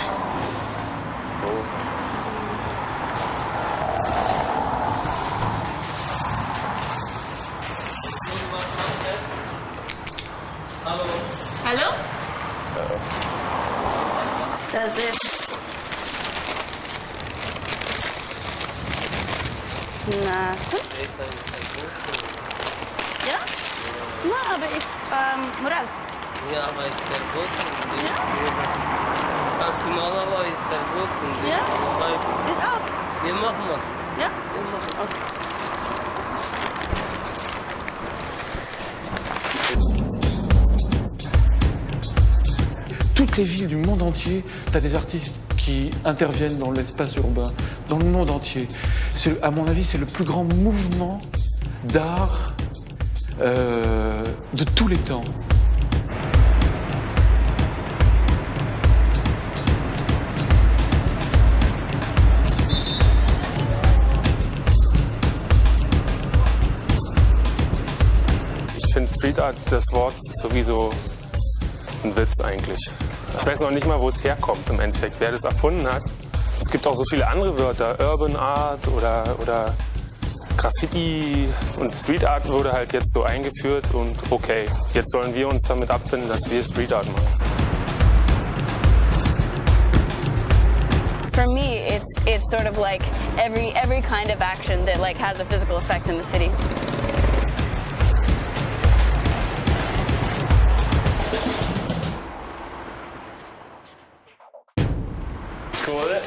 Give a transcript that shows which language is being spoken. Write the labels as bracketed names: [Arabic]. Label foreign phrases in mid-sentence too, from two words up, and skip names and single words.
[English] Cool. Hello? Does this? [German] Na, gut. Ja? Na, aber Moral. Ja, aber ist sehr gut. Ja? Als normalerweise ist sehr gut. Ja? Ist auch. Wir machen mal. Ja? Wir machen. Okay. [French] Toutes les villes du monde entier, tu as des artistes qui interviennent dans l'espace urbain, dans le monde entier. À mon avis, c'est le plus grand mouvement d'art de tous les temps. [German] Ich finde [English] Street Art, [German] das Wort, sowieso ein Witz eigentlich. Ich weiß noch nicht mal, wo es herkommt im Endeffekt, wer das erfunden hat. Es gibt auch so viele andere Wörter, [English] Urban Art [German] oder Graffiti, und [English] Street Art [German] wurde halt jetzt so eingeführt und okay, jetzt sollen wir uns damit abfinden, dass wir [English] Street Art [German] machen. [English] For me, it's sort of like every kind of action that like has a physical effect in the city. Cool with it?